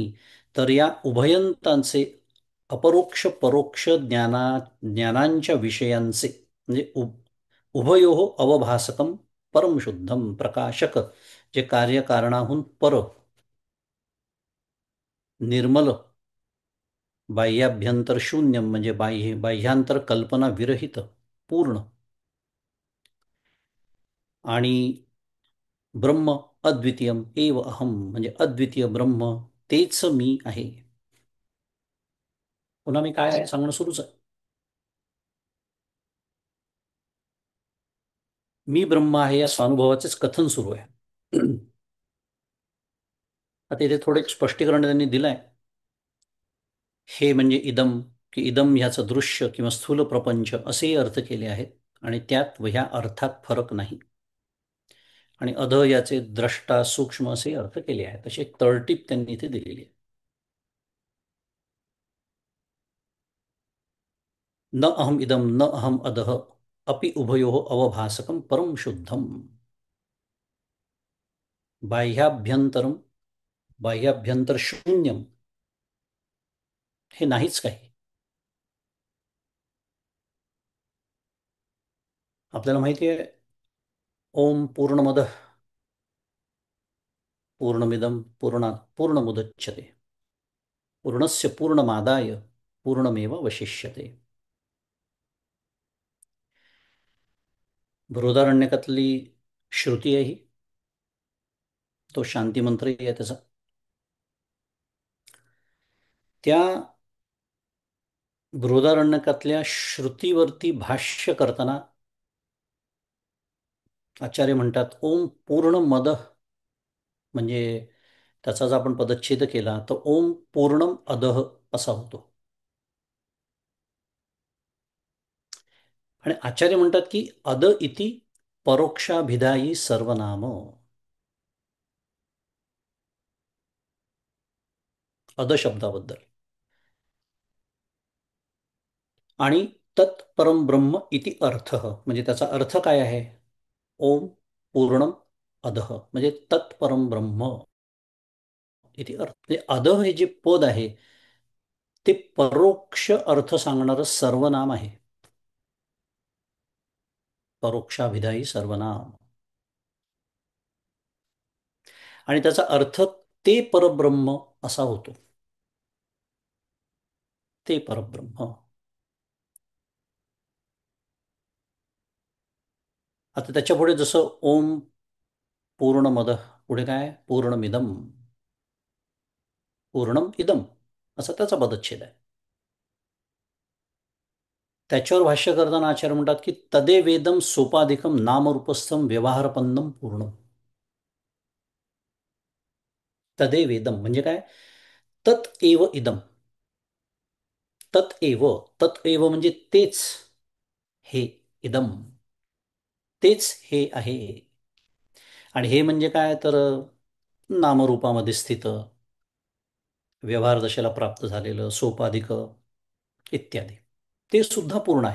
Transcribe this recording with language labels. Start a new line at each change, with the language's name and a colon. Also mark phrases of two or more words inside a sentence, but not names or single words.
Marathi: तर या उभयंतांचे अपरोक्ष परोक्ष ज्ञानांच्या विषयांचे म्हणजे
Sanskrit: उभयो अवभासकम परमशुद्धम प्रकाशक,
Marathi: जे कार्यकारणाहून पर, निर्मल, बाह्याभ्यंतर शून्य म्हणजे बाह्यांतर कल्पना विरहित, पूर्ण, आणि
Sanskrit: ब्रह्म अद्वितीयम एव अहम
Marathi: म्हणजे अद्वितीय ब्रह्म तेच मी आहे. पुन्हा मी काय आहे सांगणं सुरूच आहे. मी ब्रह्म आहे या स्वानुभवाचेच कथन सुरू आहे. आता इथे थोडे स्पष्टीकरण त्यांनी दिलंय. हे म्हणजे इदम, की इदम ह्याचं दृश्य किंवा स्थूल प्रपंच असेही अर्थ केले आहेत, आणि त्यात व ह्या अर्थात फरक नाही. आणि अध याचे द्रष्टा सूक्ष्म असे अर्थ केले आहेत. अशी एक तळटीप त्यांनी इथे दिलेली आहे.
Sanskrit: न अहम इदम न अहम अधः अपि उभयो अवभासकम परम शुद्धम. बाह्याभ्यंतरम बाह्याभ्यंतर शून्यम
Marathi: हे नाहीच काही. आपल्याला माहिती आहे
Sanskrit: ओम पूर्णमद पूर्णमिदम पूर्णात पूर्णमुदच्यते पूर्णस्य पूर्णमादाय पूर्णमेव वशिष्यते.
Marathi: बृहदारण्यकातली श्रुती आहे ही. तो शांती मंत्रही आहे त्याचा. त्या बृहदारण्यकातल्या श्रुतीवरती भाष्य करताना आचार्य म्हणतात
Sanskrit: ओम पूर्ण मद
Marathi: म्हणजे त्याचा जर आपण पदच्छेद केला तर
Sanskrit: ओम पूर्णम अदह
Marathi: असा होतो. आणि आचार्य म्हणतात की
Sanskrit: अद इति परोक्षाभिधायी सर्वनाम.
Marathi: अद शब्दाबद्दल. आणि
Sanskrit: तत्परम ब्रह्म इति अर्थ,
Marathi: म्हणजे त्याचा अर्थ काय आहे?
Sanskrit: ओम पूर्णम अधः म्हणजे तत्परम ब्रह्म इति अर्थ.
Marathi: म्हणजे अधः हे जे पद आहे ते परोक्ष अर्थ सांगणारं सर्वनाम आहे.
Sanskrit: परोक्षाभिधायी सर्वनाम.
Marathi: आणि त्याचा अर्थ ते परब्रह्म असा होतो. ते परब्रह्म. आता त्याच्या पुढे जसं
Sanskrit: ओम पूर्णमद,
Marathi: पुढे काय?
Sanskrit: पूर्णमिदम, पूर्णम इदम,
Marathi: असा त्याचा पदच्छेद आहे. त्याच्यावर भाष्य करताना आचार्य म्हणतात की
Sanskrit: तदे वेदम सोपाधिकम नामरूपस्थम व्यवहारपन्नम पूर्ण. तदे वेदम
Marathi: म्हणजे काय?
Sanskrit: तत एव इदम. तत एव. तत एव
Marathi: म्हणजे तेच हे. इदम तेच हे आहे. आणि हे म्हणजे काय तर नामरूपामध्ये स्थित, व्यवहार दशेला प्राप्त झालेलं, सोपाधिक इत्यादी, ते सुद्धा पूर्ण आहे.